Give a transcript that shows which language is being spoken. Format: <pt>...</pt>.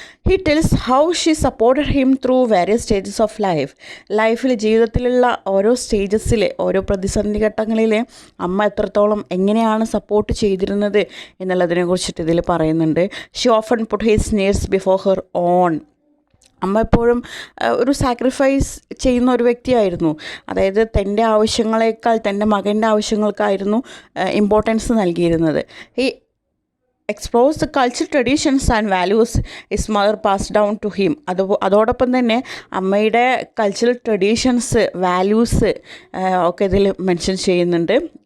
<en>he tells how she supported him through various stages of</en> <ml>ലൈഫിൽ ജീവിതത്തിലുള്ള ഓരോ സ്റ്റേജസിൽ, ഓരോ പ്രതിസന്ധി ഘട്ടങ്ങളിൽ അമ്മ എത്രത്തോളം എങ്ങനെയാണ് സപ്പോർട്ട് ചെയ്തിരുന്നത് എന്നുള്ളതിനെ കുറിച്ചിട്ട് ഇതിൽ പറയുന്നുണ്ട്.</ml> <en>She often put his needs before her own.</en> <ml>അമ്മ എപ്പോഴും ഒരു സാക്രിഫൈസ് ചെയ്യുന്ന ഒരു വ്യക്തിയായിരുന്നു. അതായത് തൻ്റെ ആവശ്യങ്ങളെക്കാൾ തൻ്റെ മകൻ്റെ ആവശ്യങ്ങൾക്കായിരുന്നു ഇമ്പോർട്ടൻസ് നൽകിയിരുന്നത്.</ml> <en>ഈ explores the cultural traditions and values his mother passed down to him.</en> <ml>അതോടൊപ്പം തന്നെ അമ്മയുടെ കൾച്ചറൽ ട്രഡീഷൻസ്, വാല്യൂസ് ഒക്കെ ഇതിൽ മെൻഷൻ ചെയ്യുന്നുണ്ട്.</ml>